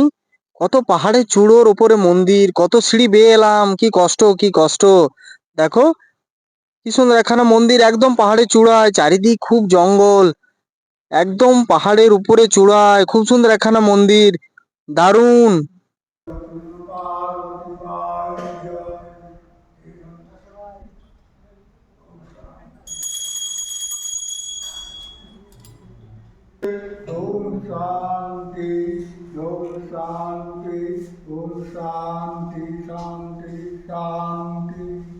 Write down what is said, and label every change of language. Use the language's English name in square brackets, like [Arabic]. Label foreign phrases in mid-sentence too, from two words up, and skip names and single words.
[Bangla] কত পাহাড়ের চূড়োর উপরে মন্দির, কত সিঁড়ি বেয়ে এলাম, কি কষ্ট কি কষ্ট। দেখো কি সুন্দর একখানা মন্দির, একদম পাহাড়ের চূড়ায়, চারিদিক খুব জঙ্গল, একদম পাহাড়ের উপরে চূড়ায় খুব সুন্দর একখানা মন্দির, দারুণ। [Sanskrit] ओम शांति ओम शांति ओम शांति शांति शांति।